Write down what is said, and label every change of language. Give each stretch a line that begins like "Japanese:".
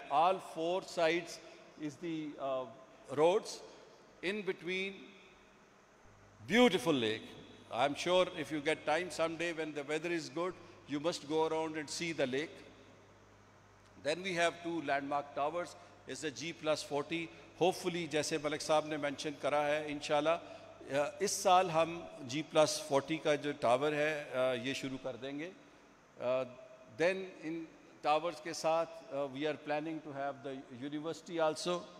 English: All four sides is the roads. In between, beautiful lake. I'm sure if you get time someday when the weather is good, you must go around and see the lake. Then we have two landmark towers. It's a G+40.
Urdu: Hopefully, جیسے ملک صاحب نے mention کرا ہے, انشاءاللہ اس سال ہم G+40 کا جو ٹاور ہے یہ شروع کر دیں گے.
English: Then in towers
Urdu: کے ساتھ
English: we are planning to have the university also.